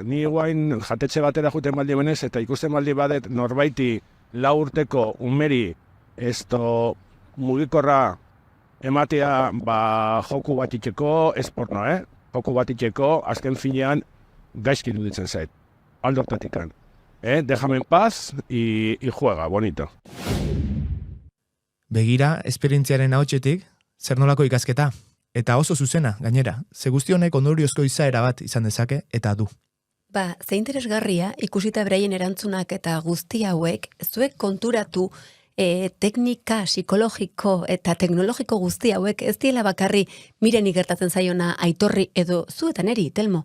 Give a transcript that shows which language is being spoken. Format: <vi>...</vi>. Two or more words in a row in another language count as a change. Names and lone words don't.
<eu>Ni guain jatetxe batera juten baldi benez, eta ikusten baldi badet norbaiti 4 urteko umeri mugikorra ematea joku bat itxeko, ez porno, joku bat itxeko, azken finean gaizki iruditzen zait. Aldortatikan.</eu> <es>Déjame en paz y juega, bonito.</es> <eu>Begira, esperientziaren ahotsetik, zer nolako ikasketa? Eta oso zuzena, gainera, ze guzti honek ondoriozko izaera bat izan dezake eta du. Ze interesgarria, ikusita beraien erantzunak eta guzti hauek, zuek konturatu teknika psikologiko eta teknologiko guzti hauek ez diela bakarri miren gertatzen zaiona Aitorri edo zuetan eri, Telmo.</eu>